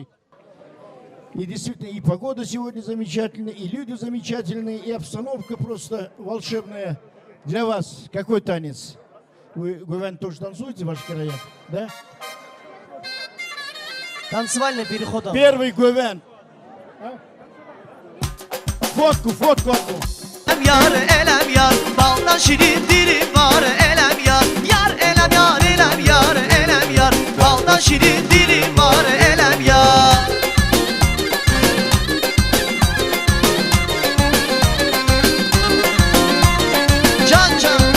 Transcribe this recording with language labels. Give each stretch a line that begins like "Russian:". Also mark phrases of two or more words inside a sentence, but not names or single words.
Russian: И действительно, и погода сегодня замечательная, и люди замечательные, и обстановка просто волшебная. Для вас какой танец? Вы, Гувен, тоже танцуете в ваших краях? Да? Танцевальный переход. Первый Гувен. Фотку.
Turkish: Elem yar, elem yar, baldan şirin dilim var. Elem yar, yar, elem yar, elem yar, elem yar, baldan şirin dilim var. Elem yar. Can.